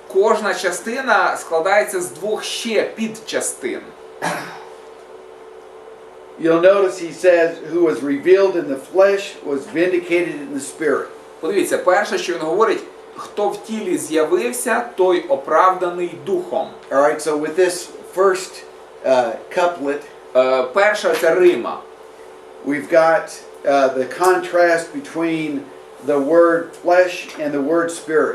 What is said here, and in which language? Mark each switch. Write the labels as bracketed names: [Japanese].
[Ukrainian] Кожна частина складається з 2 ще підчастин. [English] You'll notice he says, who was revealed in the flesh was vindicated in the spirit. [Ukrainian] Подивіться, перше, що він говорить, хто в тілі з'явився, той оправданий духом. [English] All right, so with this first couplet, [Ukrainian] Перша це Рима. [English] we've got the contrast between the word flesh and the word spirit.